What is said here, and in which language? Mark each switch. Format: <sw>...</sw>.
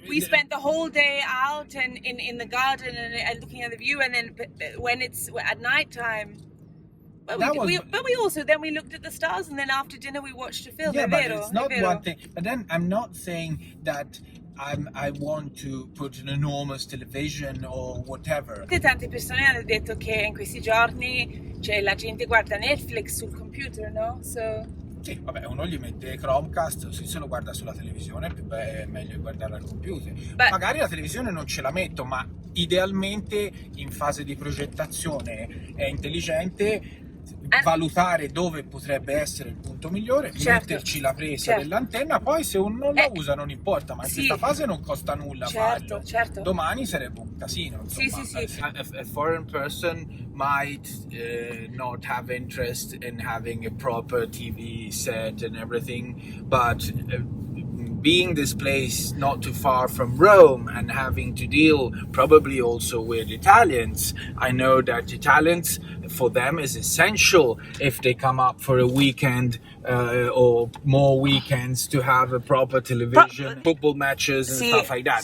<en>We spent the whole day out and in the garden and looking at the view, and then when it's at night time, we also then we looked at the stars, and then after dinner we watched a film. Yeah,</en> <it>È</it> <en>but</en> <it>vero,</it> <en>it's not one thing. But then I'm not saying that I want to put an enormous television or whatever.</en> <it>Tante persone hanno detto che in questi giorni la gente guarda Netflix sul computer, no?</it> <en>So...</en> <it>Sì, vabbè, uno gli mette Chromecast, se lo guarda sulla televisione è meglio guardarla al computer. Magari la televisione non ce la metto, ma idealmente in fase di progettazione è intelligente valutare dove potrebbe essere il punto migliore, metterci la presa dell'antenna, poi se uno non la usa non importa, ma in questa fase non costa nulla farlo. Domani sarebbe un casino, insomma.</it> <en>A foreign person might not have interest in having a proper TV set and everything, but being this place not too far from Rome and having to deal probably also with Italians, I know that Italians, for them, is essential if they come up for a weekend or more weekends to have a proper television, football matches and stuff like that.</en>